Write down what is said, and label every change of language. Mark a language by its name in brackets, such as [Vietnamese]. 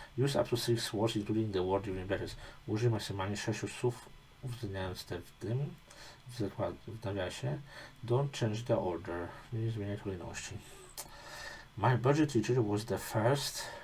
[English] Use up to 6 words, including the word given in brackets. [Polish] Użyj maksymalnie 6 słów, uwzględniając te w tym, w nawiasie. [English] Don't change the order. [Polish] Nie zmieniaj kolejności. [English] My budget teacher was the first.